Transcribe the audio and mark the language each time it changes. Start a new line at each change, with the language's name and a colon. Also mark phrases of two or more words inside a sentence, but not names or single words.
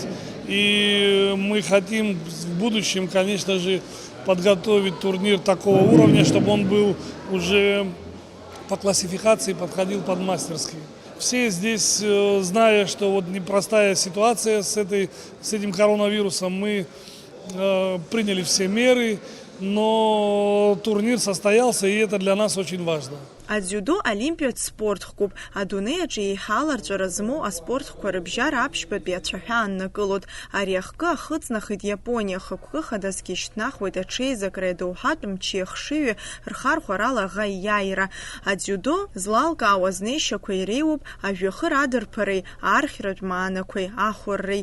Russian: И мы хотим в будущем, конечно же, подготовить турнир такого уровня, чтобы он был уже по классификации подходил под мастерский. Все здесь, зная, что вот непростая ситуация с этим коронавирусом, мы приняли все меры, но турнир состоялся, и это для нас очень важно.
Abkhazian: Адзиудо олимпиатә спортхуп. Адунеи аҿы еиҳаларҵәара змоу аспортқәа рыбжьара аԥшьбатәи ацәаҳәа аннакылоит. Ари ахкы ахыҵнахит Иапониа, хықәкы хадасгьы ишьҭнахуеит аҽеизакра иадоуҳатә мчи ахшыҩи рхархәарала аӷа ииааира. Адзиудо злалкаауа знеишьақәа иреиуоуп ажәҩахыр адырԥареи, архьратә маанақәеи, ахәарреи.